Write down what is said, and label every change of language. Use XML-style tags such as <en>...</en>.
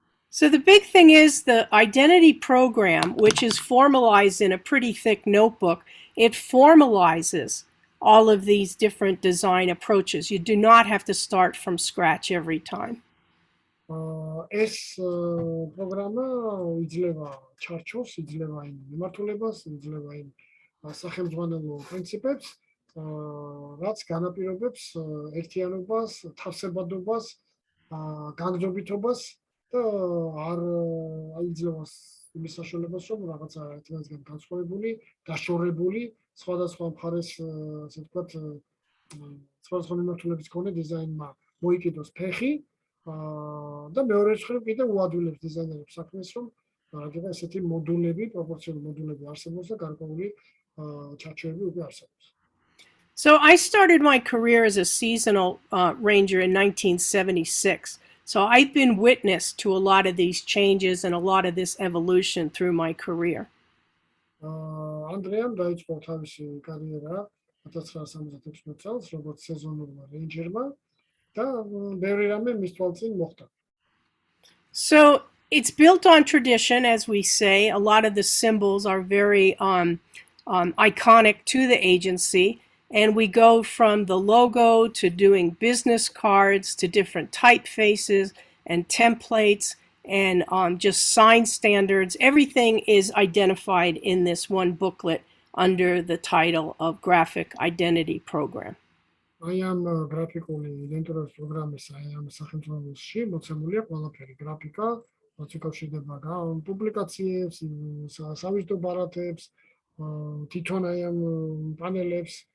<en>So the big thing is the identity program, which is formalized in a pretty thick notebook. It formalizes all of these different design approaches. You do not have to start from scratch every time.</en> <ka>ეს პროგრამა იძლევა ჩარჩოს, იძლევა იმ მიმართულებას, იძლევა იმ სახელმძღვანელო პრინციპებს, რაც განაპირობებს ერთიანობას, თავსებადობას, განდრობითობას და არ აიძლევა იმის საშუალებას, რომ რაღაცა ერთმანეთისგან განსხვავებული, დაშორებული, სხვადასხვა მხარეს, ასე ვთქვათ, სხვადასხვა მიმართულების მქონე დიზაინმა მოიკიდოს ფეხი და მეორე მხრივ კიდე უადვილებს დიზაინერებს საქმეს, რომ რაღაცა ესეთი მოდულები, პროპორციული მოდულები არსებობს და გარკვეული ჩარჩოები უკვე არსებობს.</ka> <en>So I started my career as a seasonal ranger in 1976. So I've been witness to a lot of these changes and a lot of this evolution through my career.</en> <ka>ანდრეამ დაიწყო თავისი კარიერა 1976 წელს, როგორც სეზონურმა რეინჯერმა და ბევრი რამე მის თვალწინ მოხდა.</ka> <en>So it's built on tradition, as we say. A lot of the symbols are very iconic to the agency. And we go from the logo to doing business cards to different typefaces and templates and just sign standards. Everything is identified in this one booklet under the title of Graphic Identity Program.</en> <ka>აი ამ გრაფიკული იდენტურობის პროგრამის აი ამ სახელმწიფოში მოცემულია ყველაფერი გრაფიკა, რაც უკავშირდება პუბლიკაციებს, სავიზიტო ბარათებს, თვითონ აი ამ პანელებს.</ka>